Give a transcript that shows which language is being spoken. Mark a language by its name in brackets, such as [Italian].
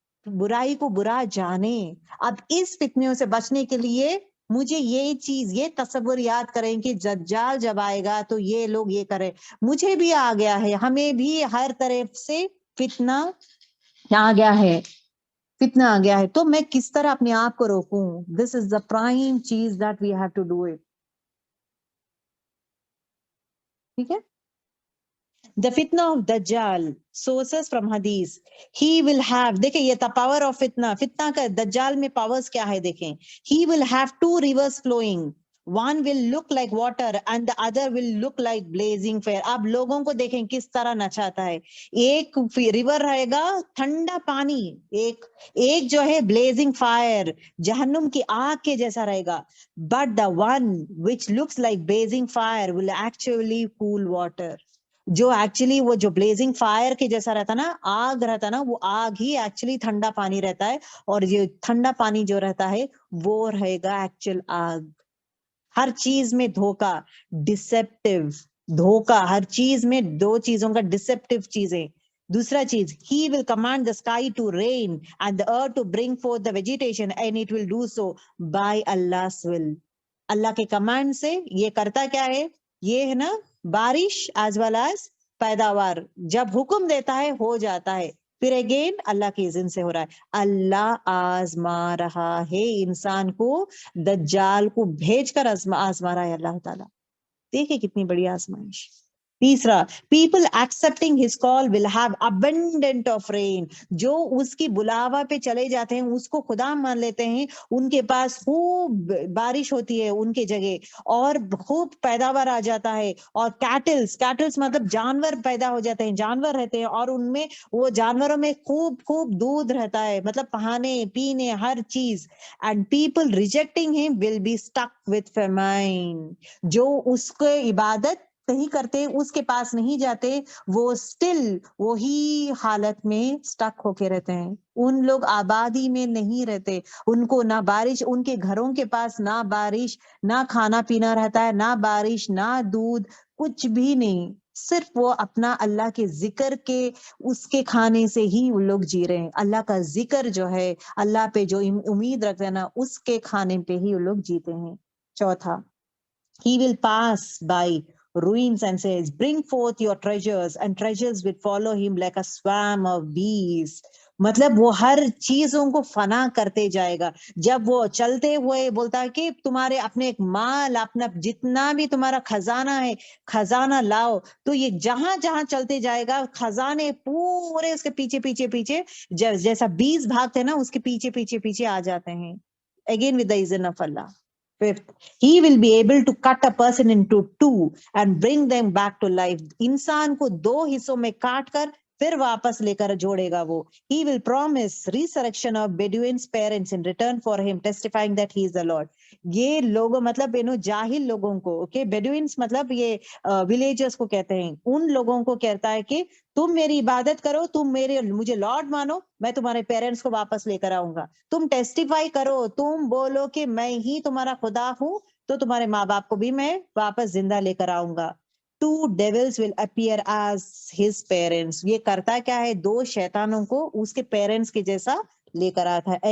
[Urdu] برائی کو برا جانے. اب اس فتنوں سے بچنے کے لیے مجھے یہ چیز, یہ تصور یاد کریں کہ دجال جب آئے گا تو یہ لوگ یہ کریں. مجھے بھی آ گیا ہے, ہمیں بھی ہر طرف سے فتنہ آ گیا ہے, تو میں کس طرح اپنے آپ کو روکوں؟ [English] This is the prime چیز that we have to do it. [Urdu] ٹھیک ہے. [English] The fitna of Dajjal, sources from Hadith. He will have, [Urdu] دیکھیں یہ [English] the power of [Urdu] فتنہ کا دجال میں powers کیا ہے دیکھیں. [English] He will have 2 rivers flowing. One will look like water and the other will look like blazing fire. [Urdu] اب لوگوں کو دیکھیں کس طرح نچاتا ہے. ایک ریور رہے گا ٹھنڈا پانی, ایک جو ہے blazing fire, جہنم کی آگ کے جیسا رہے گا. [English] But the one which looks like blazing fire will actually cool water. [Urdu] جو ایکچولی وہ جو بلیزنگ فائر کے جیسا رہتا نا, آگ رہتا نا, وہ آگ ہی ایکچولی ٹھنڈا پانی رہتا ہے, اور یہ ٹھنڈا پانی جو رہتا ہے وہ رہے گا ایکچوئل آگ. ہر چیز میں دھوکا, ڈسپٹیو دھوکا, ہر چیز میں 2 چیزوں کا ڈسپٹیو چیزیں. دوسرا چیز, [English] he will command the sky to rain and the earth to bring forth the vegetation and it will do so by Allah's will. [Urdu] اللہ کے کمانڈ سے یہ کرتا کیا ہے؟ یہ ہے نا بارش [English] as well as [Urdu] پیداوار, جب حکم دیتا ہے ہو جاتا ہے. پھر اگین اللہ کے اذن سے ہو رہا ہے. اللہ آزما رہا ہے انسان کو, دجال کو بھیج کر آزما رہا ہے اللہ تعالیٰ. دیکھیں کتنی بڑی آزمائش. تیسرا, [English] people accepting his call will have abundant of rain. [Urdu] جو اس کی بلاوا پہ چلے جاتے ہیں, اس کو خدا مان لیتے ہیں, ان کے پاس خوب بارش ہوتی ہے ان کے جگہ, اور خوب پیداوار آ جاتا ہے. اور کیٹلز مطلب جانور پیدا ہو جاتے ہیں, جانور رہتے ہیں, اور ان میں وہ جانوروں میں خوب دودھ رہتا ہے, مطلب کھانے پینے ہر چیز. [English] And people rejecting him will be stuck with famine. [Urdu] جو اس کو عبادت نہیں کرتے, اس کے پاس نہیں جاتے, وہ اسٹل وہی حالت میں سٹک ہو کے رہتے ہیں. ان لوگ آبادی میں نہیں رہتے, ان کو نہ بارش, ان کے گھروں کے پاس نہ بارش, نہ کھانا پینا رہتا ہے, نہ بارش, نہ دودھ, کچھ بھی نہیں. صرف وہ اپنا اللہ کے ذکر کے, اس کے کھانے سے ہی وہ لوگ جی رہے ہیں. اللہ کا ذکر جو ہے, اللہ پہ جو امید رکھتے ہیں نا, اس کے کھانے پہ ہی وہ لوگ جیتے ہیں. چوتھا, [English] he will pass by ruins and says, bring forth your treasures, and treasures will follow him like a swarm of bees. [Urdu] مطلب وہ ہر چیزوں کو فنا کرتے جائے گا. جب وہ چلتے ہوئے بولتا ہے کہ تمہارے اپنے مال، اپنا جتنا بھی تمہارا خزانہ ہے خزانہ لاؤ. تو یہ جہاں جہاں چلتے جائے گا خزانے پورے اس کے پیچھے پیچھے پیچھے جیسا بیز بھاگتے ہیں نا اس کے پیچھے پیچھے پیچھے آ جاتے ہیں. [English] Again with the izn of Allah. Fifth, he will be able to cut a person into two and bring them back to life. [Urdu] انسان کو دو حصوں میں کاٹ کر پھر واپس لے کر جوڑے گا وہ. [English] He will promise resurrection of Bedouin's parents in return for him testifying that he is the Lord. [Urdu] یہ لوگوں مطلب جاہل لوگوں کو بیڈوئنس مطلب یہ ولیجرز کو کہتے ہیں، ان لوگوں کو کہتا ہے کہ تم میری عبادت کرو، تم مجھے لارڈ مانو، میں تمہارے پیرنٹس کو واپس لے کر آؤں گا. تم ٹیسٹیفائی کرو، تم بولو کہ میں ہی تمہارا خدا ہوں، تو تمہارے ماں باپ کو بھی میں واپس زندہ لے کر آؤں گا. [English] 2 devils will appear as his parents. [Urdu] یہ کرتا کیا ہے؟ 2 شیطانوں کو اس کے پیرنٹس کے جیسا لے کر آتا ہے.